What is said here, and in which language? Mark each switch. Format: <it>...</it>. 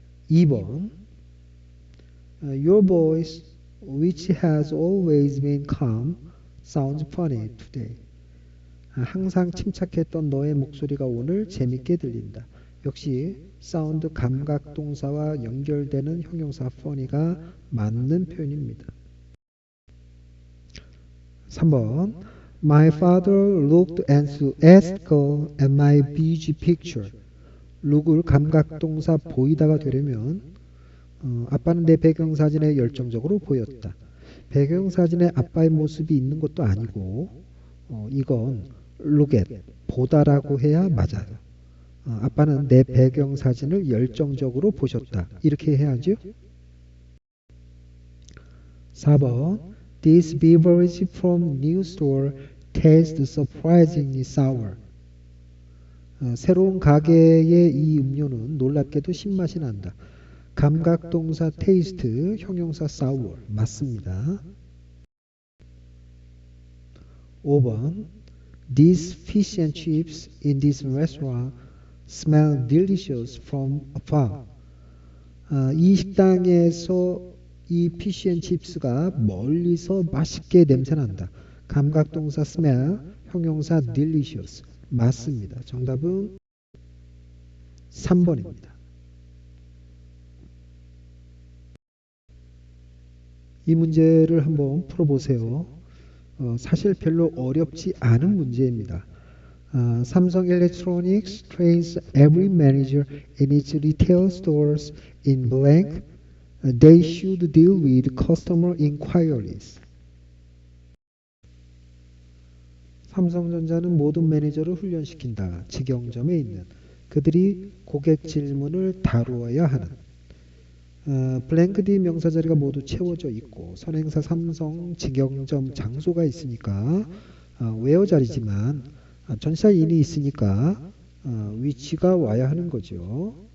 <en>2번 Your voice, which has always been calm, sounds funny today.</en> <ko>항상 침착했던 너의 목소리가 오늘 재밌게 들린다. 역시 사운드 감각동사와 연결되는 형용사 funny가 맞는 표현입니다.</ko> <en>3번 My father looked enthusiastic at my beauty picture.</en> <ko>look을 감각동사 보이다가 되려면 아빠는 내 배경사진에 열정적으로 보였다. 배경사진에 아빠의 모습이 있는 것도 아니고 이건 look at, 보다라고 해야 맞아요. 아빠는 내 배경사진을 열정적으로 보셨다. 이렇게 해야죠.</ko> <en>4번 This beverage from new store tastes surprisingly sour.</en> <ko>새로운 가게의 이 음료는 놀랍게도 신맛이 난다. 감각동사 taste, 형용사 sour 맞습니다.</ko> <en>5번 These fish and chips in this restaurant smell delicious from afar.</en> <ko>이 식당에서 이 fish and chips가 멀리서 맛있게 냄새난다. 감각동사 smell, 형용사 delicious 맞습니다. 정답은 3번입니다. 이 문제를 한번 풀어보세요. 사실 별로 어렵지 않은 문제입니다.</ko> <en>삼성 Electronics trains every manager in its retail stores in blank. They should deal with customer inquiries.</en> <ko>삼성전자는 모든 매니저를 훈련시킨다. 직영점에 있는 그들이 고객 질문을 다루어야 하는 블랭크 D 명사 자리가 모두 채워져 있고 선행사 삼성 직영점 장소가 있으니까 웨어 자리지만 전치사 인이 있으니까 위치가 와야 하는 거죠.</ko>